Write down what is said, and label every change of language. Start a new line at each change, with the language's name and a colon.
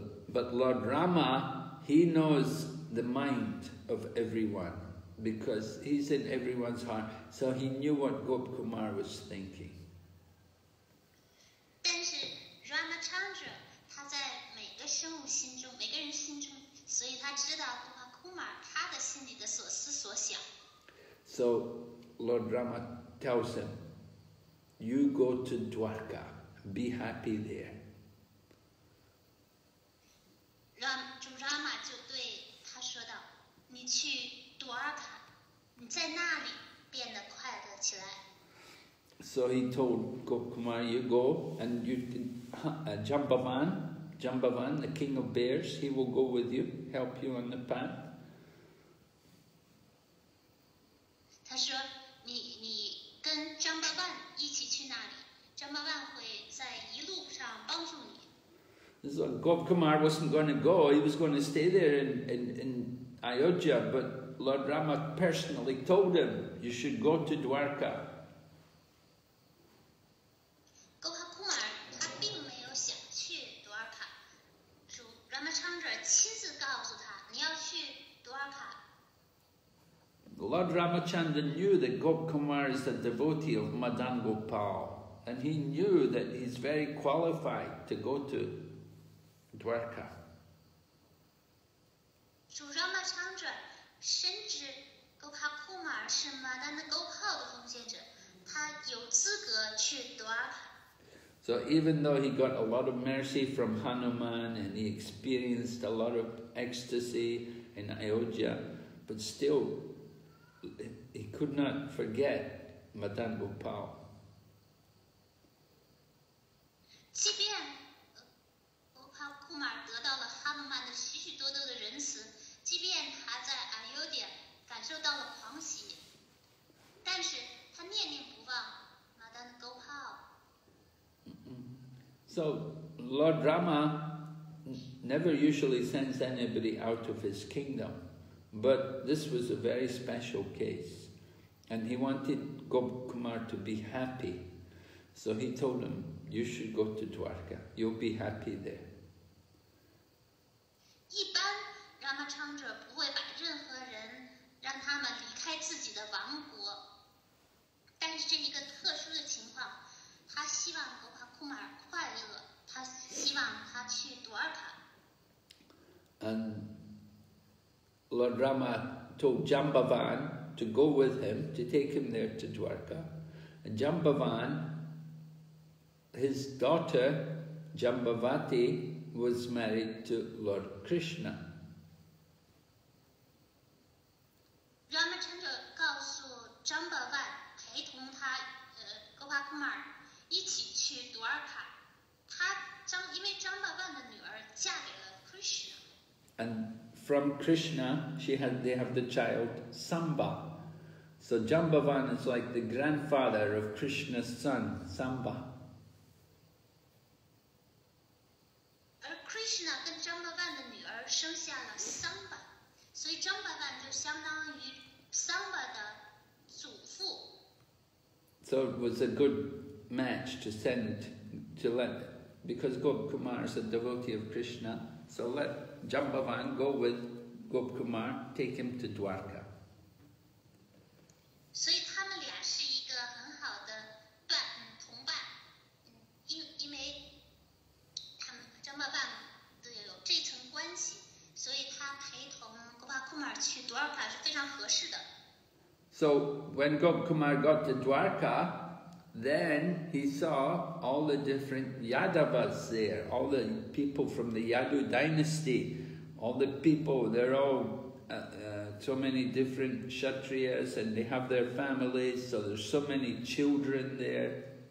English: But Lord Rama, he knows the mind of everyone because he's in everyone's heart. So he knew what Gopkumar was thinking.
Chinese: 但是 Ramachandra 他在每个生物心中，每个人心中，所以他知道 Gopakumar 他的心里的所思所想。
English: So Lord Rama tells him, "You go to Dwarka, be happy there."
Chinese: Rama 就对他说道：“你去 Dwarka， 你在那里变得快乐起来。”
English: So he told Gopkumar, "You go and you Jambavan, the king of bears, he will go with you, help you on the path."
Chinese: 他说：“你跟 Jambavan 一起去那里 ，Jambavan 会在一路上帮助你。”
English: So Gopkumar wasn't going to go, he was going to stay there in Ayodhya, but Lord Rama personally told him, "You should go to Dwarka."
Chinese: Gopakumar 他并没有想去 Dwarka， 主 Ramachandra 亲自告诉他：“你要去 Dwarka。”
English: Lord Ramachandra knew that Gopkumar is a devotee of Madan Gopal, and he knew that he's very qualified to go to Dwarka.
Chinese: 主 Ramachandra 深知 Gopakumar 是 Madan Gopal 的奉献者，他有资格去 Dwarka。
English: So even though he got a lot of mercy from Hanuman and he experienced a lot of ecstasy in Ayodhya, but still he could not forget Madan Gopal.
Chinese: 即便 Gopakumar 得到了哈努曼的许许多多的仁慈，即便他在 Ayodhya 感受到了狂喜，但是他念念不忘 Madan Gopal。
English: So Lord Rama never usually sends anybody out of his kingdom, but this was a very special case, and he wanted Gopkumar to be happy. So he told him, "You should go to Dwarka. You'll be happy there."
Chinese: 一般 Ramachandra 不会把任何人让他们离开自己的王国，但是这一个特殊的情况，他希望 Gopakumar 快乐，他希望他去 Dwarka。
English: And Lord Rama told Jambavan to go with him, to take him there to Dwarka. And Jambavan, his daughter Jambavati, was married to Lord Krishna.
Chinese: Ramachandra 告诉 Jambavan 陪同他Gopakumar 一起去 Dwarka。因为 Jambavan 的女儿嫁给了 Krishna。
English: And from Krishna, they have the child Samba. So Jambavan is like the grandfather of Krishna's son, Samba.
Chinese: 而 Krishna 跟 Jambavan 的女儿生下了 Samba， 所以 Jambavan 就相当于 Samba 的祖父。
English: So it was a good match to send, because Gopkumar is a devotee of Krishna, so let Jambavan go with Gopkumar, take him to Dwarka.
Chinese: 所以他们俩是一个很好的同伴，因为他们 Jambavan 有这层关系，所以他陪同 Gopakumar 去 Dwarka 是非常合适的。
English: So when Gopkumar got to Dwarka, then he saw all the different Yadavas there, all the people from the Yadu dynasty, all the people, they're all so many different Kshatriyas, and they have their families, so there's so many children there.